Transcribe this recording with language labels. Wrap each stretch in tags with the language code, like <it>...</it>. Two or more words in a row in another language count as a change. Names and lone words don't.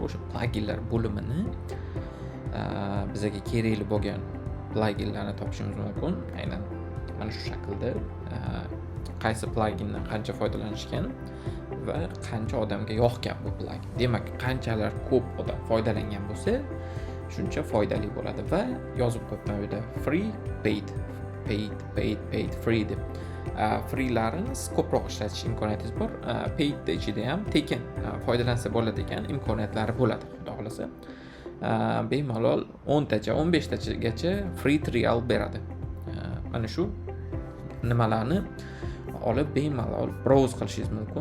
<uz>O'sha pluginlar bo'limini bizga kerakli bo'lgan pluginlarni topishimiz mumkin. Aynan mana shu shaklda qaysi plugindan qancha foydalanishgan va qancha odamga yoqgan bu plugin. Demak, qanchalar ko'p odam foydalangan bo'lsa, shuncha foydali bo'ladi va yozib qo'yibman bu yerda</uz> <en>free, paid, free</en> <uz>deb. Freelarimiz ko'proq ishlatish imkoniyatingiz bor. Paid ichida ham tekin foydalansa bo'ladigan imkoniyatlari bo'ladi, xudo xolasa. Bemalol 10tacha, 15tachagacha</uz> <en>free trial</en> <uz>beradi. Mana shu nimalarni olib bemalol browse qilishingiz mumkin.</uz>